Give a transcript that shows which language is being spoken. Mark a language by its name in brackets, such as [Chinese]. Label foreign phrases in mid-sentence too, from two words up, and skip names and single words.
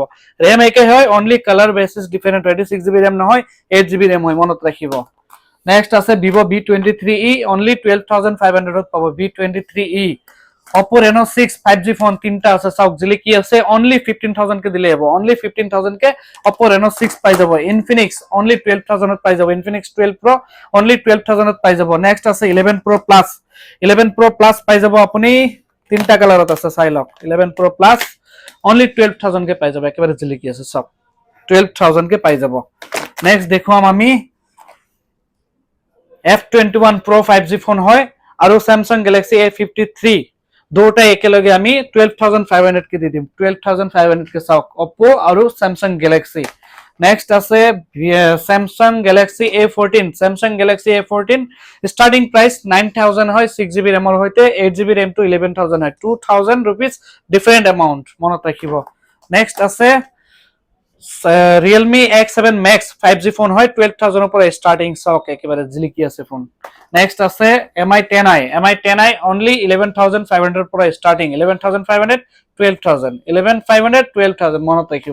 [Assamese] RAM একে হয়, [English] only colour basis different [Assamese] হয়, 6GB RAM নহয় 8GB RAM হয়, মনত ৰাখিব। নেক্সট আছে Vivo B23e অনলি 12500 ত পাব, B23e। Oppo Reno 6 5G ফোন তিনটা আছে, চাওক জিলিকি আছে, অনলি 15000 কে দিলে হ'ব, অনলি 15000 কে Oppo Reno 6 পাই যাব। Infinix অনলি 12000 ত পাই যাব, Infinix 12 Pro অনলি 12000 ত পাই যাব। নেক্সট আছে 11 Pro Plus 11 Pro Plus পাই যাব আপুনি, তিনটা কালাৰত আছে চাই লওক। 11 Pro Plus অনলি 12000 কে পাই যাব, একেবাৰে জিলিকি আছে সব 12000 কে পাই যাব। নেক্সট দেখুৱাম আমি F21 Pro 5G ফোন হয় আৰু Samsung Galaxy A53 দুটা একেলগে আমি 12500 কে দি দিম, 12500 কে চাওক Oppo আৰু Samsung Galaxy। নেক্সট আছে Samsung Galaxy A14 Samsung Galaxy A14 [English] starting price [Assamese] 9000 হয়, 6GB RAM ৰ সৈতে, 8GB RAM to 11000 হয়, 2000 rupees [English] different amount [Assamese] মনত ৰাখিব। নেক্সট আছে Realme X7 Max 5G ফোন হয়, 12000 ৰ পৰা ষ্টাৰ্টিং, চাওক একেবাৰে জিলিকি আছে ফোন। নেক্সট আছে Mi10i অনলি 11500 ৰ পৰা ষ্টাৰ্টিং, 11500 12000, 11500 12000 মনত ৰাখিব।